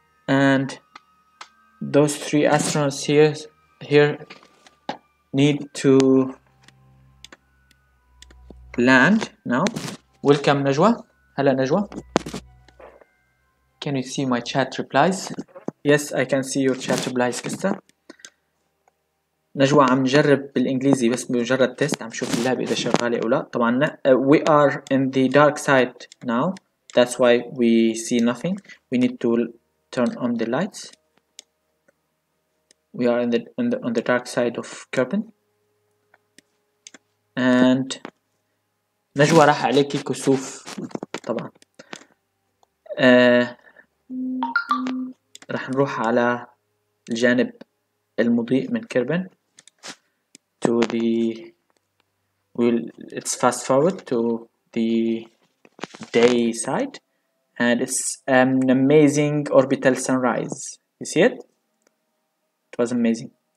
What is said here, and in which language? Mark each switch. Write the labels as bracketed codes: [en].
[en] And those three astronauts here need to land now. Welcome Najwa. Hello Najwa. Can you see my chat replies? Yes, I can see your chat replies كستا. [ar] نجوى عم نجرب بالإنجليزي بس بمجرد تيست، عم شوف اللعبة إذا شغالة أو لا. طبعا [en] we are in the dark side now. That's why we see nothing. We need to turn on the lights. We are on the dark side of Kerbin. [ar] And نجوى راح عليكي كسوف طبعا. راح نروح على الجانب المضيء من كيربن [en] to the let's fast forward to the day side, and it's an amazing orbital sunrise. You see it? It was amazing.